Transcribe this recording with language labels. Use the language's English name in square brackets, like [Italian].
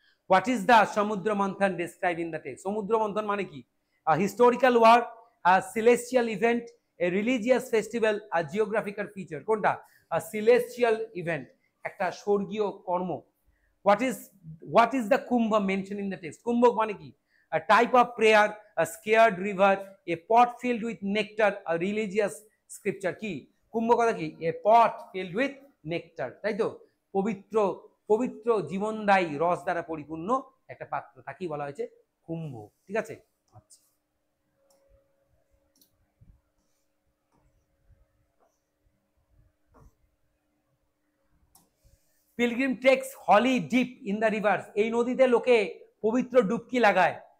[English] What is the Samudra Manthan describe in the text? [Bangla] সমুদ্র মন্থন মানে কি? [English] Historical work, celestial event, a religious festival, geographical feature. [Bangla] কোনটা? [English] celestial event, [Bangla] একটা স্বর্গীয় কর্ম। [English] What is the Kumbh mention in the text? [Bangla] কুম্ভ মানে কি? [English] a type of prayer, a scared river, a pot filled with nectar, a religious scripture. [Bangla] কি কুম্ভ কথা কি? [English] a pot filled with nectar, [Bangla] তাই তো? পবিত্র পবিত্র জীবনদায়ী রস দ্বারা পরিপূর্ণ একটা পাত্র, তাকেই বলা হয়েছে কুম্ভ। ঠিক আছে। আচ্ছা, [English] pilgrim takes holy dip in the rivers, [Bangla] এই নদীতে লোকে পবিত্র ডুবকি লাগায়।